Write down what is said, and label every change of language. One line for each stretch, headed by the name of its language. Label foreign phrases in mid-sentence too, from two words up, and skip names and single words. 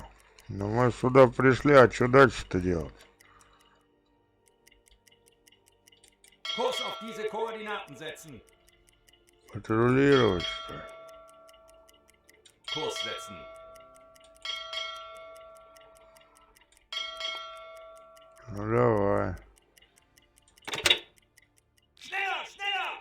Russian: Но мы сюда пришли, а что дальше-то делать?
German: Kurs auf diese Koordinaten setzen.
Russian: Патрулировать, что ли?
German: Kurs setzen.
Russian: Ну давай,
German: Schneller, schneller!